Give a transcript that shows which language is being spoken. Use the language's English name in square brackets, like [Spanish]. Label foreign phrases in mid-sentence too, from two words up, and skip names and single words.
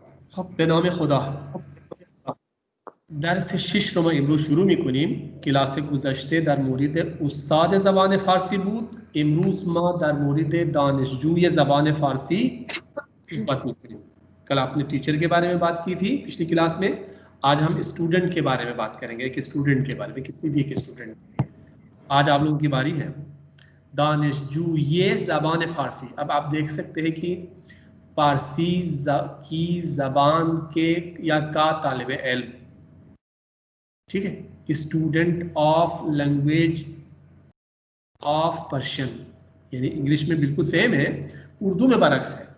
[Persian] خب به نام خدا درس 6 رو ما امروز شروع میکنیم. کلاس گذشته در مورد استاد زبان فارسی بود. امروز ما در مورد دانشجوی زبان فارسی صحبت میکنیم. [Hindi] कल आपने टीचर के बारे में बात की थी पिछली क्लास में। आज हम स्टूडेंट के बारे में बात करेंगे, एक स्टूडेंट के बारे में, किसी भी एक स्टूडेंट। आज आप लोगों की बारी है [Persian] دانشجوی زبان فارسی. [Hindi] अब आप देख सकते हैं कि फ़ारसी की ज़बान के या का तालिब इल्म, ठीक है, [English] student of language of Persian, [Hindi] यानी इंग्लिश में बिल्कुल सेम है, उर्दू में बरक्स है।